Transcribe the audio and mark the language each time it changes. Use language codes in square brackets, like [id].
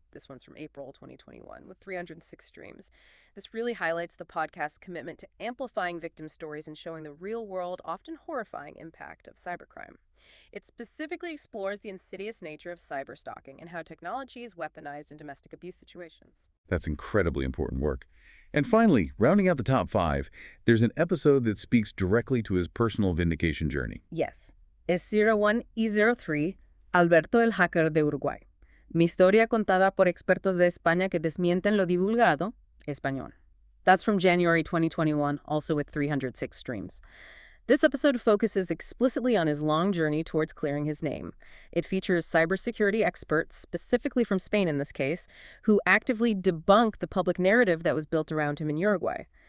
[en] This one's from April 2021 with 306 streams. This really highlights the podcast's commitment to amplifying victim stories and showing the real-world, often horrifying impact of cybercrime. It specifically explores the insidious nature of cyberstalking and how technology is weaponized in domestic abuse situations. That's incredibly important work. And finally, rounding out the top 5, there's an episode that speaks directly to his personal vindication journey. Yes. [es] es 01 y 03, Alberto el hacker de Uruguay. Mi historia contada por expertos de España que desmienten lo divulgado, español. [en] That's from January 2021, also with 306 streams. This episode focuses explicitly on his long journey towards clearing his name. It features cybersecurity experts, specifically from Spain in this case, who actively debunk the public narrative that was built around him in Uruguay.